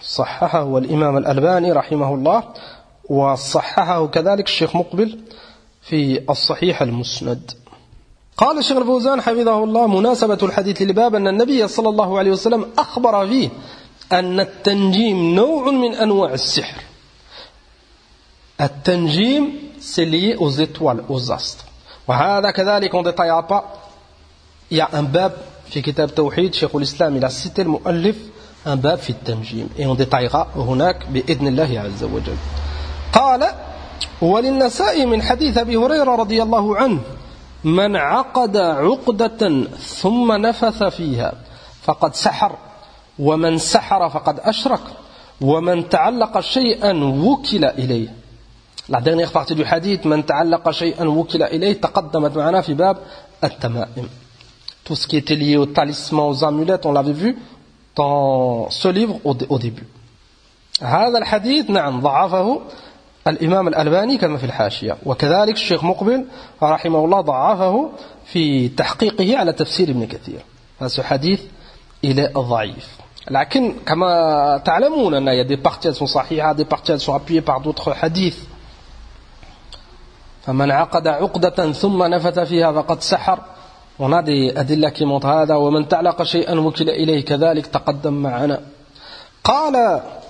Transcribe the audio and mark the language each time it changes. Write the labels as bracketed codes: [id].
[ar] صححه الإمام الألباني رحمه الله وصححه كذلك الشيخ مقبل في الصحيح المسند. قال الشيخ الفوزان حفظه الله مناسبة الحديث للباب أن النبي صلى الله عليه وسلم أخبر فيه أن التنجيم نوع من أنواع السحر. [fr] التنجيم c'est lié aux étoiles, aux astres. [ar] وهذا كذلك, [fr] on ne détaillera pas. Il y a un bab [ar] في كتاب توحيد, [fr] Cheikh al-Islam, il a cité le مؤلف, un bab [ar] في التنجيم. [fr] Et on détaillera [ar] هناك بإذن الله عز وجل. قال وللنساء من حديث أبي هريرة رضي الله عنه من عقد عقدة ثم نفث فيها فقد سحر ومن سحر فقد أشرك ومن تعلق شيئا وكل إليه. [fr] La dernière partie du hadith, [ar] من تعلق شيئا وكل إليه, تقدمت معنا في باب التمائم. [fr] Tout ce qui était lié aux talismans, aux amulettes, on l'avait vu dans ce livre au début. [ar] هذا الحديث, نعم, ضعفه الإمام الألباني كما في الحاشية وكذلك الشيخ مقبل رحمه الله ضعفه في تحقيقه على تفسير ابن كثير هذا حديث إلى ضعيف لكن كما تعلمون أن هناك بعض الأحاديث صحيحة وبعض الأحاديث مبنية على بعض الحديث فمن عقد عقدة ثم نفث فيها فقد سحر ونادي أدلة كمط هذا ومن تعلق شيئا وكل إليه كذلك تقدم معنا قال